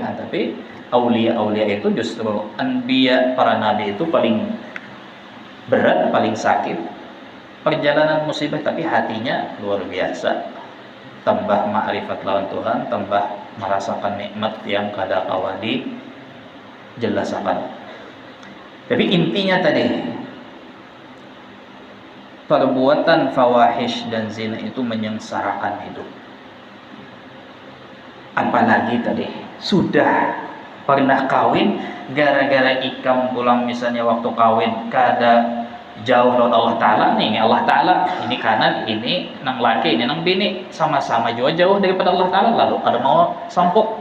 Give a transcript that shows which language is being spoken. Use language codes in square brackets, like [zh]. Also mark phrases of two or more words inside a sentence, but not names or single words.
[bjn] Nah, tapi aulia itu justru anbiya, para nabi itu paling berat, paling sakit perjalanan musibah, tapi hatinya luar biasa, tambah ma'rifat lawan Tuhan, tambah merasakan nikmat yang kada kawan dijelaskan. [id] Tapi intinya tadi, perbuatan fawahish dan zina itu menyengsarakan hidup. [bjn] Apalagi tadi sudah pernah kawin, gara-gara ikam pulang misalnya waktu kawin kada jauh dari Allah Ta'ala nih, Allah Ta'ala ini kanan, ini nang laki, ini nang bini, sama-sama juga jauh daripada Allah Ta'ala, lalu ada mau sampuk.